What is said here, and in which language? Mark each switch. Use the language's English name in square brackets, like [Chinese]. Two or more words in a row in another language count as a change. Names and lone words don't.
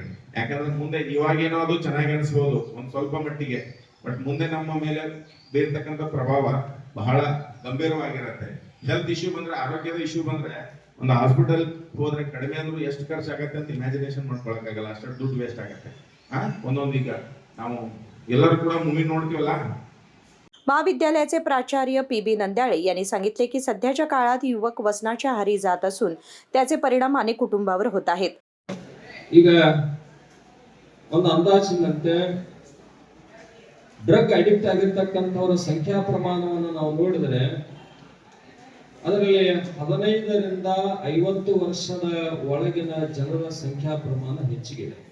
[Kannada] ಯಾಕಂದ್ರೆ ಮುಂದೆ ಇವಾಗೇನೋ ಅದು ಚೆನ್ನಾಗಿ ಅನಿಸ್ಬೋದು ಒಂದ್ ಸ್ವಲ್ಪ ಮಟ್ಟಿಗೆ, ಬಟ್ ಮುಂದೆ ನಮ್ಮ ಮೇಲೆ ಬೀರ್ತಕ್ಕಂಥ ಪ್ರಭಾವ ಬಹಳ ಗಂಭೀರವಾಗಿರುತ್ತೆ. [English] health issue [Kannada] ಬಂದ್ರೆ, ಆರೋಗ್ಯದ ಇಶ್ಯೂ ಬಂದ್ರೆ ಒಂದು ಹಾಸ್ಪಿಟಲ್ ಹೋದ್ರೆ ಕಡಿಮೆ ಅಂದ್ರೂ ಎಷ್ಟು ಖರ್ಚು ಆಗತ್ತೆ ಅಂತ ಇಮ್ಯಾಜಿನೇಷನ್ ಮಾಡ್ಕೊಳಕ್ಕಾಗಲ್ಲ, ಅಷ್ಟು ದುಡ್ಡು ವೇಸ್ಟ್ ಆಗತ್ತೆ. ಒಂದೊಂದೀಗ ನಾವು ಎಲ್ಲರೂ ಕೂಡ ಮೂವಿ ನೋಡ್ತೀವಲ್ಲ. [Marathi] महाविद्यालयाचे प्राचार्य PB नंद्याळे यांनी सांगितले की सध्याच्या काळात युवक व्यसनाच्या आहारी जात असून त्याचे परिणाम अनेक कुटुंबावर होत आहेत. [Kannada] ಈಗ ಒಂದು ಅಂದಾಜಿನಂತೆ [English] drug addict [Kannada] ಆಗಿರ್ತಕ್ಕಂಥವರ ಸಂಖ್ಯಾ ಪ್ರಮಾಣವನ್ನು ನಾವು ನೋಡಿದ್ರೆ ಅದರಲ್ಲಿ 15ರಿಂದ 50 ವರ್ಷದ ಒಳಗಿನ ಜನರ ಸಂಖ್ಯಾ ಪ್ರಮಾಣ ಹೆಚ್ಚಿಗಿದೆ.